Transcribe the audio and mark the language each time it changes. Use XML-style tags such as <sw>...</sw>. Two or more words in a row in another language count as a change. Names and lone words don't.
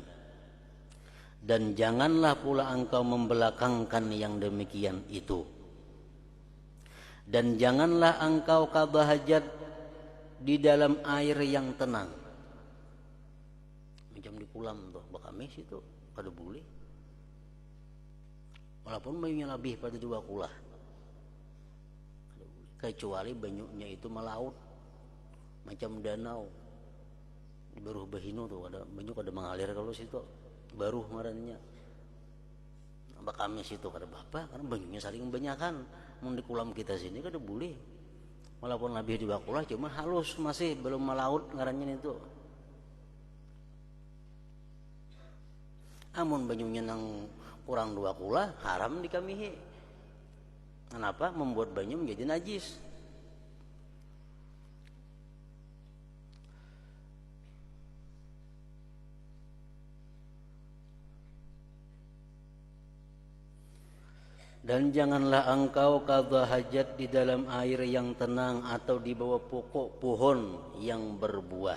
<id>Dan janganlah pula engkau membelakangkan yang demikian itu. Dan janganlah engkau</id> <ar>قضاء حاجة</ar> <id>di dalam air yang tenang.</id> <bjn>Macam di kolam tuh, bakamis itu kada boleh. Walaupun banyunya lebih pada 2 kulah. Kecuali banyunya itu melaut. Macam danau. Baru bahino tuh ada banyu kada mengalir kalau situ. Baru ngarannya bakamis itu kada apa karena banyunya saling banyakan. Mun di kolam kita sini kada boleh. Walaupun lebih 2 kulah cuma halus masih belum melaut ngarannya itu. Amun banyunya nang kurang 2 kulah haram dikamihi.</bjn> <id>Kenapa? Membuat banyu menjadi najis. Dan janganlah engkau</id> <ar>قضاء حاجة</ar> <id>di dalam air yang tenang atau di bawah pokok pohon yang berbuah.</id>